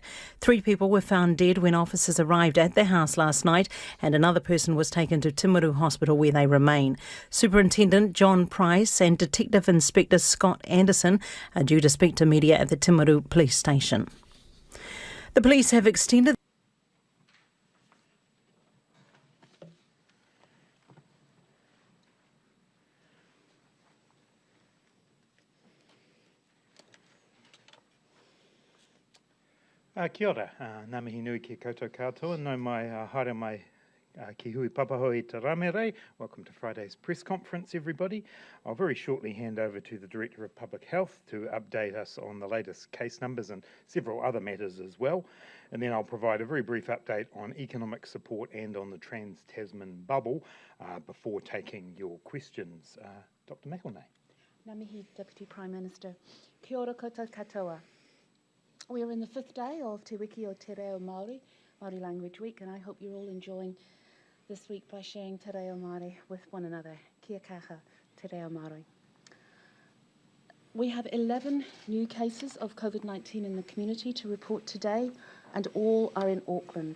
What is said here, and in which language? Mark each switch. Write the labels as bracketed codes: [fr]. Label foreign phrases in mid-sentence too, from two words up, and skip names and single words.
[en] 3 people were found dead when officers arrived at their house last night, and another person was taken to Timaru Hospital where they remain. Superintendent John Price and Detective Inspector Scott Anderson are due to speak to media at the Timaru Police Station. The police have extended [mi] Kia ora, ngā mihi nui ki koutou katoa, no mai haere mai ki hui papaho i te ramerei. [en] Welcome to Friday's press conference, everybody. I'll very shortly hand over to the Director of Public Health to update us on the latest case numbers and several other matters as well. And then I'll provide a very brief update on economic support and on the Trans-Tasman bubble before taking your questions. Dr. McElnay. [mi] Ngā mihi, [en] Deputy Prime Minister. [mi] Kia ora koutou katoa. [en] We are in the 5th day of Te Wiki o Te Reo Māori, Māori Language Week, and I hope you're all enjoying this week by sharing Te Reo Māori with one another. [mi] Kia kaha, Te Reo Māori. [en] We have 11 new cases of COVID-19 in the community to report today, and all are in Auckland.